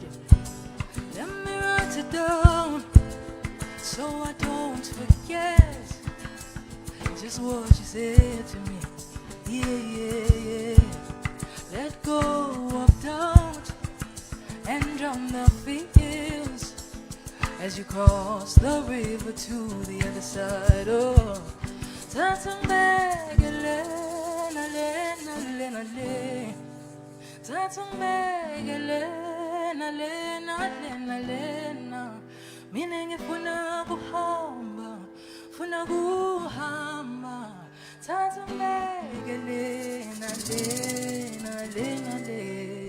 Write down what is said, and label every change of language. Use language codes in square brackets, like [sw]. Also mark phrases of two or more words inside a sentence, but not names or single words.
[en] Let me write it down so I don't forget just what you said to me. Yeah, yeah, yeah. Let go of doubt and drown the fears as you cross the river to the other side. Oh, Tatumegele, nale, nale, nale. Tatumegele, nale, nale, nale, na. [zu] Mina ngifuna kuhamba, funa kuhamba. Tatumegele, nale, nale, nale.